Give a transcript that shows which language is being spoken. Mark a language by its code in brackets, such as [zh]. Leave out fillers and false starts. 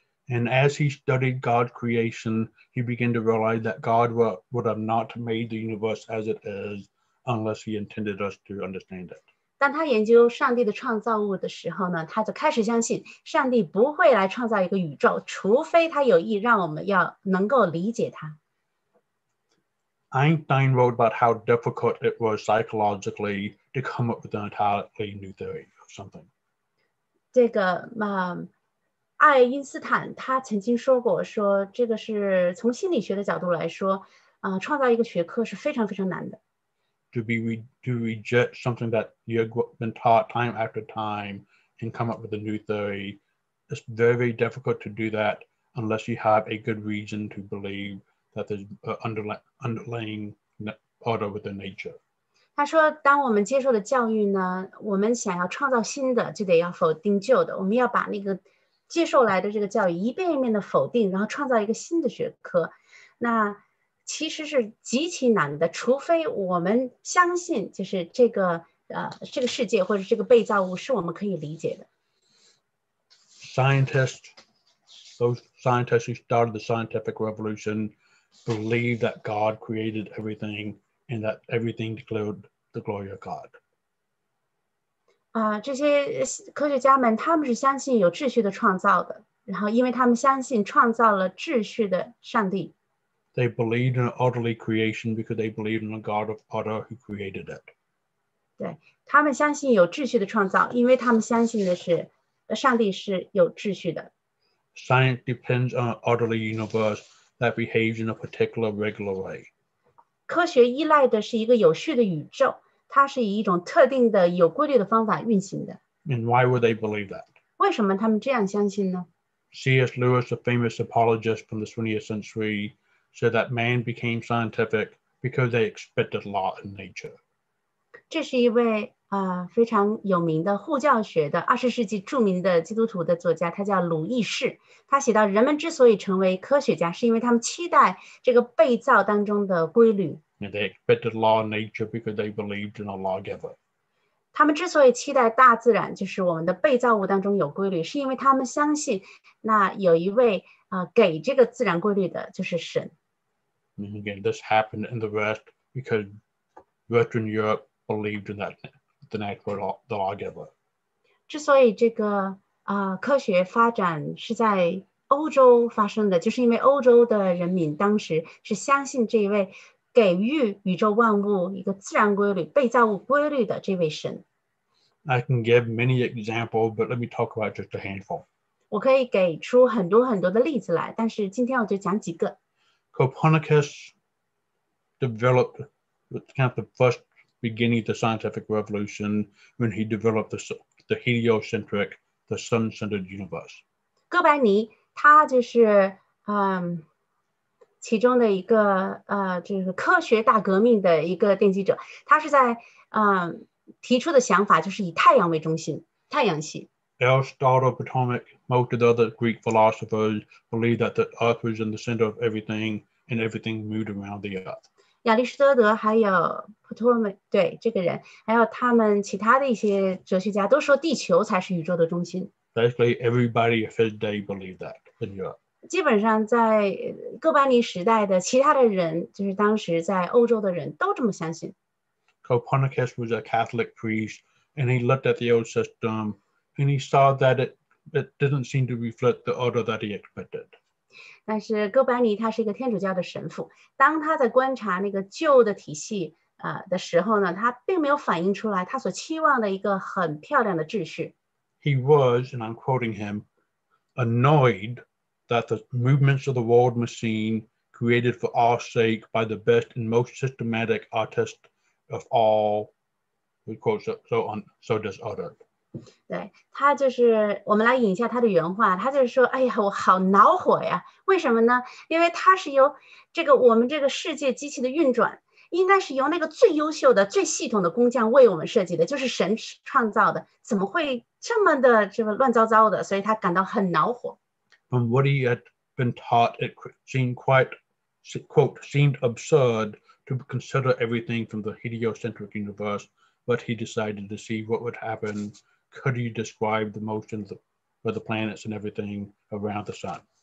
[en] And as he studied God's creation, he began to realize that God would have not made the universe as it is unless he intended us to understand it. [zh] 当他研究上帝的创造物的时候呢，他就开始相信上帝不会来创造一个宇宙，除非他有意让我们要能够理解他。 [en] Einstein wrote about how difficult it was psychologically to come up with an entirely new theory of something. [zh] 这个爱因斯坦他曾经说过，说这个是从心理学的角度来说，创造一个学科是非常非常难的。 [en] To reject something that you have been taught time after time and come up with a new theory, it's very, very difficult to do that unless you have a good reason to believe that there's underlying order within nature. [zh] 他说，当我们接受的教育呢，我们想要创造新的，就得要否定旧的。我们要把那个接受来的这个教育一遍一遍的否定，然后创造一个新的学科。那其实是极其难的，除非我们相信，就是这个世界或者这个被造物是我们可以理解的。 [en] Those scientists who started the scientific revolution believed that God created everything and that everything declared the glory of God. [zh] 这些科学家们，他们是相信有秩序的创造的，然后因为他们相信创造了秩序的上帝。 [en] They believed in an orderly creation because they believed in a God of order who created it. [zh] 对，他们相信有秩序的创造，因为他们相信的是上帝是有秩序的。 [en] Science depends on an orderly universe that behaves in a particular regular way. [zh] 科学依赖的是一个有序的宇宙，它是以一种特定的有规律的方法运行的。 [en] And why would they believe that? [zh] 为什么他们这样相信呢？ [en] C.S. Lewis, a famous apologist from the 20th century, said that man became scientific because they expected law in nature. [zh] 这是一位非常有名的护教学的20世纪著名的基督徒的作家，他叫鲁易士。他写到，人们之所以成为科学家，是因为他们期待这个被造当中的规律。 [en] And they expected law in nature because they believed in a lawgiver. [zh] 他们之所以期待大自然，就是我们的被造物当中有规律，是因为他们相信那有一位给这个自然规律的，就是神。 [en] And again, this happened in the West because Western Europe believed in that the natural the lawgiver. [zh] 之所以这个科学发展是在欧洲发生的，就是因为欧洲的人民当时是相信这一位给予宇宙万物一个自然规律、被造物规律的这位神。 [en] I can give many examples, but let me talk about just a handful. [zh] 我可以给出很多很多的例子来，但是今天我就讲几个。 [en] Copernicus developed kind of the first beginning of the scientific revolution when he developed the heliocentric, the sun-centered universe. [zh] 哥白尼他就是其中的一个就是科学大革命的一个奠基者，他是在提出的想法就是以太阳为中心，太阳系。 [en] Aristotle, Ptolemaic, most of the other Greek philosophers believed that the earth was in the center of everything and everything moved around the earth. [zh] 亚里士多德还有普托勒梅，对这个人，还有他们其他的一些哲学家都说地球才是宇宙的中心。 [en] Basically, everybody of his day believed that in Europe. [zh] 基本上在哥白尼时代的其他的人，就是当时在欧洲的人都这么相信。 [en] Copernicus was a Catholic priest, and he looked at the old system, and he saw that it didn't seem to reflect the order that he expected. [zh] 但是哥白尼他是一个天主教的神父，当他在观察那个旧的体系的时候呢，他并没有反映出来他所期望的一个很漂亮的秩序。 [en] He was, and I'm quoting him, annoyed that the movements of the world machine created for our sake by the best and most systematic artist of all, we quote, so disordered. [zh] 对，他就是我们来引一下他的原话，他就是说，哎呀，我好恼火呀！为什么呢？因为他是由我们这个世界机器的运转，应该是由那个最优秀的、最系统的工匠为我们设计的，就是神创造的，怎么会这么的这个乱糟糟的？所以他感到很恼火。 [en] From what he had been taught, it seemed seemed absurd to consider everything from the heliocentric universe, but he decided to see what would happen. Could he describe the motions of the planets and everything around the sun?